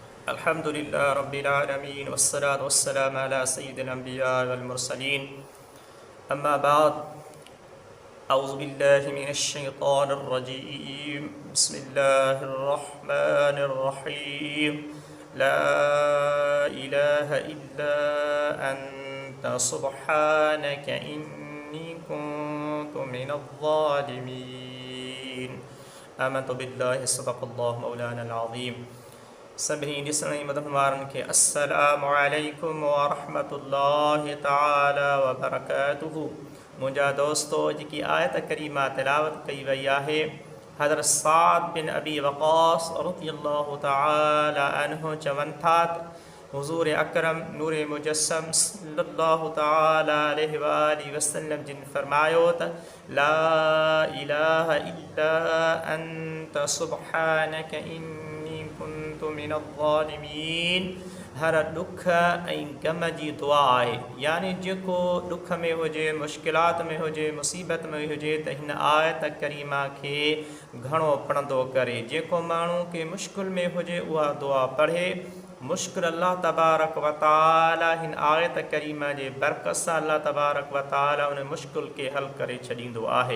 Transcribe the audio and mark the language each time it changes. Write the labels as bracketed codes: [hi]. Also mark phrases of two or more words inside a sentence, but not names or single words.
[ar] الحمد لله رب العالمين والصلاة والسلام على سيد الأنبياء والمرسلين أما بعد أعوذ بالله من الشيطان الرجيم بسم الله الرحمن الرحيم لا إله إلا أنت سبحانك إني كنت من الظالمين آمنت بالله صدق الله مولانا العظيم. [sd] सभी ॾिसण मदन वारनि खे [ar] السلام عليكم ورحمة الله تعالى وبركاته. [sd] मुंहिंजा दोस्तो, जेकी आयत करीमा तिलावत कई वई आहे, हज़रत साद बिन अबी वक़ास [ar] رضي الله تعالى عنه [sd] चवनि था त हुज़ूर अकरम नूर मुजस्सम [ar] صلى الله تعالى عليه وآله وسلم [sd] जिन फरमायो त [ar] لا إله إلا أنت سبحانك إني كنت من الظالمين. [sd] हर ॾुख ऐं ग़म जी दुआ आहे, यानी जेको ॾुख में हुजे, मुश्किलात में हुजे, मुसीबत में हुजे त हिन आयत करीमा खे घणो पढ़ंदो करे। जेको माण्हू के मुश्किल में हुजे उहा दुआ पढ़े। मुश्किल [ar] الله تبارك وتعالى [sd] हिन आयत करीमा जे बरकत सां [ar] الله تبارك وتعالى [sd] उन मुश्किल खे हल करे छॾींदो आहे।